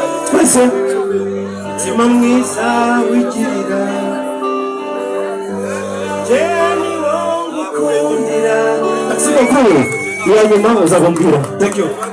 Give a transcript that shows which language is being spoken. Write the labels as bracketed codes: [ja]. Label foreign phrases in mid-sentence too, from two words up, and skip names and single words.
[rw] Twese. Umutima mwiza wigirira. Njye ni wowe ngukundira. [fr] Merci beaucoup. [rw] Iya nyuma uzaba umbwira. [en] Thank you.